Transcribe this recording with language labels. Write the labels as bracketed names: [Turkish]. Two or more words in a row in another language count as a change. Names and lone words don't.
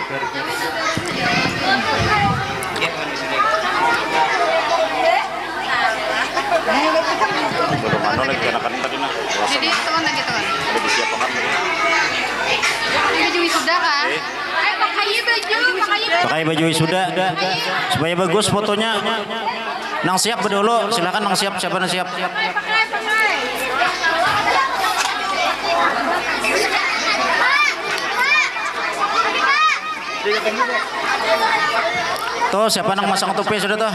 [Indonesian] Jadi teman lagi teman. Baju wisuda kan? Pakai baju wisuda supaya bagus fotonya. [Banjar] Nang siap berdulu, silakan nang siap, siapa nang siap? Tuh siapa nang masang topi sudah tuh?